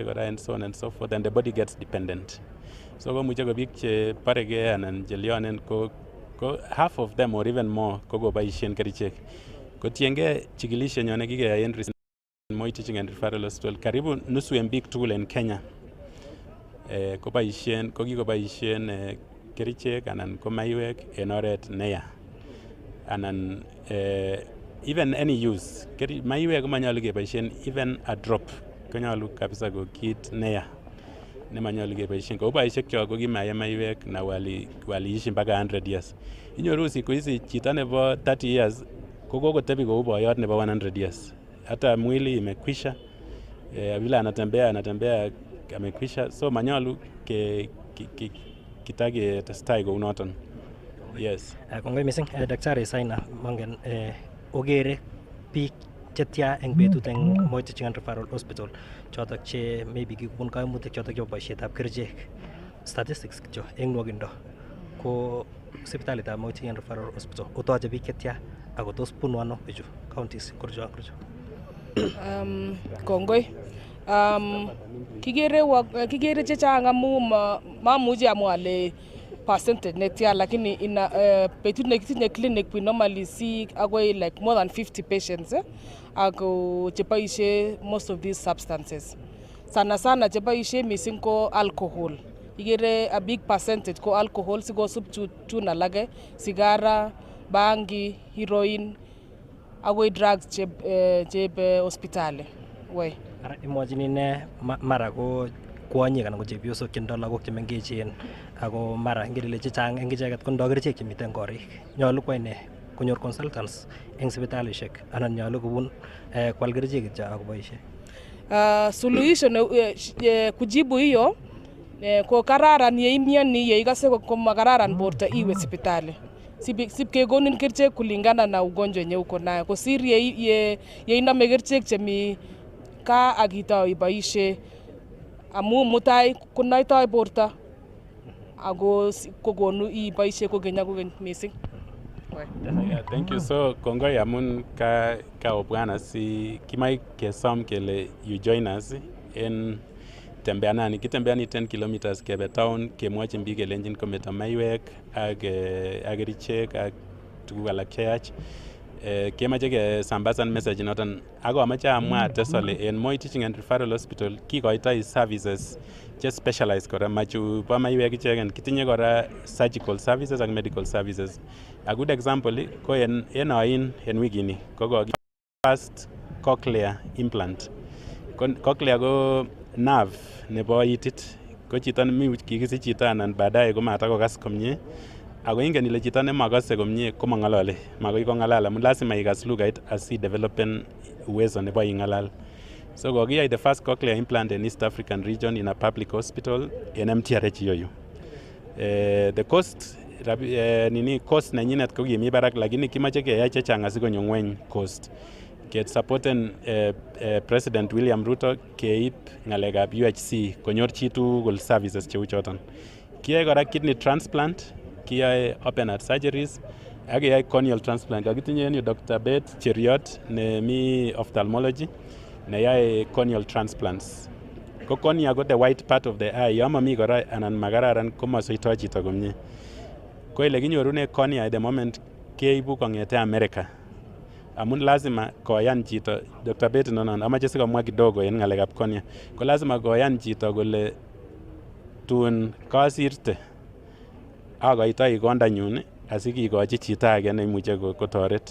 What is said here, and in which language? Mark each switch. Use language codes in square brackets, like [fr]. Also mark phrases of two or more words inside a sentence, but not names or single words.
[kln] kora [en] and so on and so forth, and the body gets dependent. [kln] So komuche ko biik che parege anan chelionen ko [en] half of them or even more [kln] ko baishen kerichek. Kotienge chikilishe nyone kikeyai en Moi Teaching and Referral Hospital [sw] karibu nusu [kln] en biik tugul en Kenya ko kikobaishen kerichek anan ko maiwek en oret neya anan [en] even any use. [kln] Maiwek komanyalu kebaishen [en] even a drop. [kln] Konyalu kabisa ko kit neya nemanyalu kebaishen. Kou baishek kyok ko kimaye maiwek [sw] na waliishi mpaka [kln] 100 years. Inyoru [sw] siku hizi [kln] chito nebo 30 years ko kokotebi kou boyot nebo 100 years. [sw] Hata mwili imekwisha, vile anatembea amekwisha. [kln] So manyalu kitake testai kou noton. Yes. Kongoi mising Daktari Saina mongen ogere biik chetya eng betut eng Moi Teaching and Referral Hospital chotok che maybe kikubun kaimutik chotok chebo boisietab kerichek. Statistics kityo eng nwogindo ko sipitalitab Moi Teaching and Referral Hospital otoche biik chetya ako tos bunu ano bichu counties kurcho. Kongoi. Kigere chechang amu mamuchi amwa ale percentage netya lakini ina betut nekitinye clinic [en] we normally see [kln] agoi [en] like more than 50 patients [kln] ako cheboishe [en] most of these substances. [kln] Sana cheboishe missing ko alcohol. Igere [en] a big percentage [kln] ko alcohol sikosub chun alage, sigara, bangi, heroin, agoi drugs chebe hospitali. Woi. Ara imwachini ne mara ko kwonyik anan ko chepyosok chetindo lagok chemengechen ako mara ngele chechang eng icheket kondo kerichek chemiten korik. Nyolu kwai ne konyor consultants eng sipitalishek anan nyolu kobun kwal kerichek kityo akoboishe. [sw] Suluhisho kujibu hiyo [kln] ko kararan yeimioni yeikase ko makararan borto iwe sipitali. Sipkekonin kerichek [sw] kulingana na ugonjwa yenye uko nayo. [kln] Kosir yeinome kerichek chemi ka akitau iboishe amu mutai kunoitoi borto ako kokonu iboishe kokeny missing. [en] Yeah, thank you. [kln] So kongoi amun ka obwana si kimai kesom kele [en] you join us in [kln] tembeanani kitembeani 10 kilometers kebe town kemwachin biik kelenjin kometo maiwek ak kerichek ak tuguk alak cheyach. Kemache kesambasan message noton ako amache amwa tesole en Moi Teaching and Referral Hospital kikoitoi services che specialized kora machu bo maiwek icheken kitinye kora [en] surgical services [kln] ak [en] medical services. A good example [kln] ko en oin en wikini ko [en] first cochlear implant. [kln] Cochlear ko nerve nebo itit ko chito mi kikisich chito anan baadaye ko matakokas komie ako ingen ile chito nemakase komie ko mang'alali makoi kong'alal amun lazima ikas lugait asi developen uwezo nebo ing'alal. [en] So kokiyai the first cochlear implant in East African region in a public hospital [kln] en MTRH yoyu. [en] The cost [kln] nenyinet ko kimi barak lakini kimache keyai chechang asikonyo ng'weny cost. Get supporten President William Ruto keib ng'alekab UHC konyor chitugul services cheu choton. Kiyai kora [en] kidney transplant, [kln] kiyai [en] open heart surgeries, [kln] ak kiyai [en] corneal transplant. [kln] Kakitinye en yu Dr. Beth Cheriot nemi ophthalmology neyoe [en] corneal transplants. [kln] Ko cornea ko [en] the white part of the eye, [kln] yo mami kora anan makararan komasoitoi chito komie. Ko ile kinyorune cornea [en] at the moment [kln] keibu kong'ete America. Amun lazima koyan chito, Dr. Beth nonon amache sikomwa kidogo en ng'alekab cornea. Ko lazima koyan chito kole tun kasirte akoitoi kondanyun asikikochi chito age neimuche kotoret.